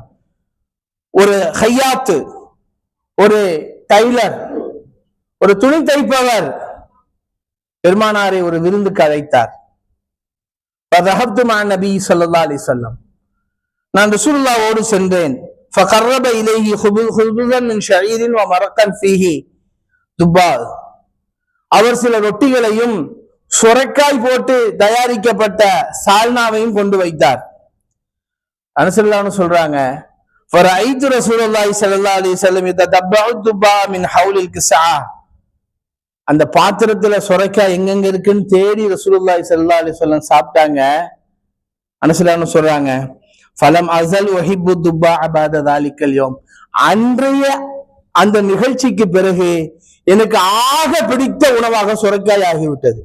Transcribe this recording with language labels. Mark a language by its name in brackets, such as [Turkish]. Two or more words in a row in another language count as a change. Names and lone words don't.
[Tamil] ஒரு ஹையாத்து, ஒரு டைலர், ஒரு துணி தைப்பவர் பெருமானாரை ஒரு விருந்துக்கு அழைத்தார். [Arabic] فذهبت مع نبي صلى الله عليه وسلم. [Tamil] நான் ரசூலுல்லாஹ்வோடு சென்றேன். [Arabic] فقرب إليه خبزا من شعير ومرقا فيه دباء. [Tamil] அவர் சில ரொட்டிகளையும் சுரைக்காய் போட்டு தயாரிக்கப்பட்ட சால்னாவையும் கொண்டு வைத்தார். அனஸல்லாஹு சொல்றாங்க, [Arabic] فرأيت رسول الله صلى الله عليه وسلم يتتبع الدباء من حول الكساء. [Tamil] அந்த பாத்திரத்துல சுரைக்காய் எங்கெங்க இருக்குன்னு தேடி ரசூலுல்லாஹி [Arabic] صلى الله عليه وسلم [Tamil] சாப்பிட்டாங்க. அனஸல்லாஹு சொல்றாங்க, [Arabic] فلم أزل أحب الدباء بعد ذلك اليوم. [Tamil] அன்றைய அந்த நிகழ்ச்சிக்கு பிறகு எனக்கு ஆக பிடித்த உணவாக சுரைக்காய் ஆகிவிட்டது.